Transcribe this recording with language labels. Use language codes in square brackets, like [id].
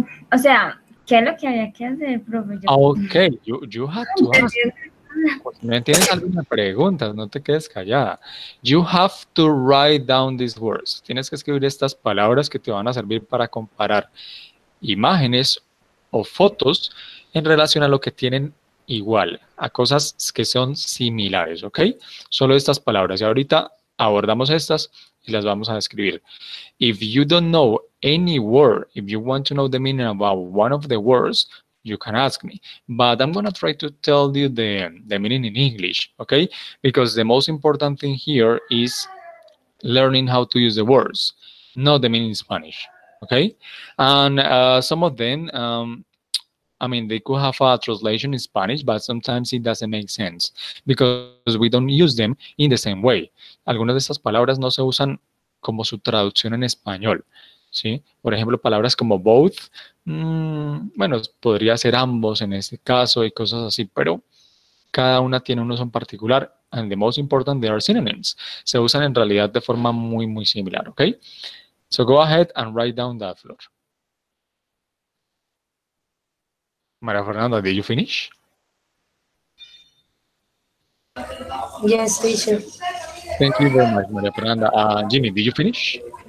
[es] O sea, ¿qué es lo que había que hacer, profe? Yo [en] Okay, you had [es] no [en] to ask. [es] entendí. Pues, si no tienes alguna pregunta, no te quedes callada. [en] You have to write down these words. [es] Tienes que escribir estas palabras que te van a servir para comparar imágenes o fotos en relación a lo que tienen igual, a cosas que son similares, ¿ok? Solo estas palabras. Y ahorita abordamos estas y las vamos a describir. [en] If you don't know any word, if you want to know the meaning about one of the words, you can ask me. But I'm going to try to tell you the meaning in English, okay? Because the most important thing here is learning how to use the words, not the meaning in Spanish, okay? And some of them, I mean, they could have a translation in Spanish, but sometimes it doesn't make sense because we don't use them in the same way. [es] Algunas de estas palabras no se usan como su traducción en español, ¿sí? Por ejemplo, palabras como both, bueno, podría ser ambos en este caso y cosas así, pero cada una tiene un uso en particular. [en] And the most important, they are synonyms. [es] Se usan en realidad de forma muy, muy similar, ¿ok? [en] So go ahead and write down that, Flor. María Fernanda, did you finish? Yes, teacher. Thank you very much, María Fernanda. Jimmy, did you finish?